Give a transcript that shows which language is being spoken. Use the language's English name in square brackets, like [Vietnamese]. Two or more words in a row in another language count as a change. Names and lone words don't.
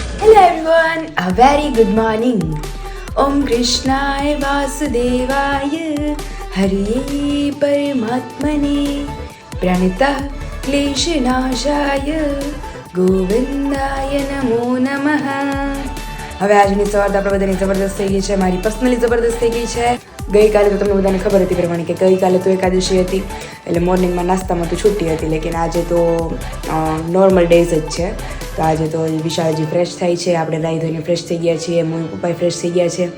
[English] Hello everyone, a very good morning. [Sanskrit] Om Krishnaya Vasudevaya Hare Paramatmane Pranitah Kleshanashaya Govindaya Namo Namaha. [Gujarati] હવે આજની સવાર તો આપણે બધાની જબરદસ્ત થઈ ગઈ છે, મારી પર્સનલી જબરદસ્ત થઈ ગઈ છે. ગઈકાલે તો તમને બધાને ખબર હતી પ્રમાણે કે ગઈકાલે તો એકાદશી હતી, એટલે મોર્નિંગમાં નાસ્તામાં તો છૂટી હતી, લેકિન આજે તો [English] normal days [Gujarati] જ છે. તો આજે તો વિશાલજી ફ્રેશ થાય છે, આપણે નાહી ધોઈને ફ્રેશ થઈ ગયા છીએ, મમ્મી પપ્પા ફ્રેશ થઈ ગયા છે.